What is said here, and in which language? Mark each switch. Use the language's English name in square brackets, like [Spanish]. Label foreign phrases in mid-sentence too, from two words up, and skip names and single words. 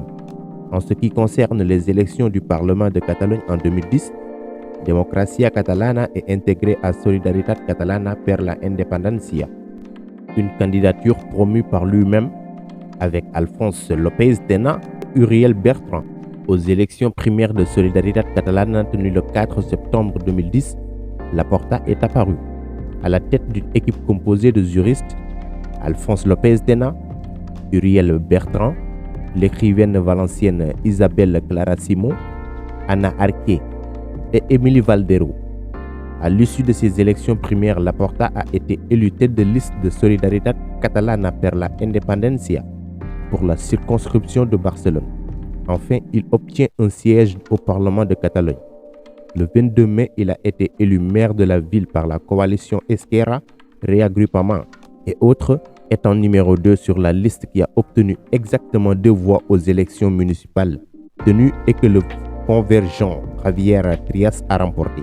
[French] En ce qui concerne les élections du Parlement de Catalogne en 2010, Democracia Catalana est intégrée à Solidaritat Catalana per la Independencia, une candidature promue par lui-même avec Alphonse López Tena et Uriel Bertran. Aux élections primaires de Solidaritat Catalana tenues le 4 septembre 2010, Laporta est apparu à la tête d'une équipe composée de juristes: Alphonse López Tena, Uriel Bertran, l'écrivaine valencienne Isabel Clara Simó, Ana Arqué et Émilie Valdero. À l'issue de ces élections primaires, Laporta a été élu tête de liste de Solidaritat Catalana per la Independencia pour la circonscription de Barcelone. Enfin, il obtient un siège au Parlement de Catalogne. Le 22 mai, il a été élu maire de la ville par la coalition Esquerra, Reagrupament et autres, étant numéro 2 sur la liste qui a obtenu exactement 2 voix aux élections municipales tenues et que le convergent Javier Trias a remporté.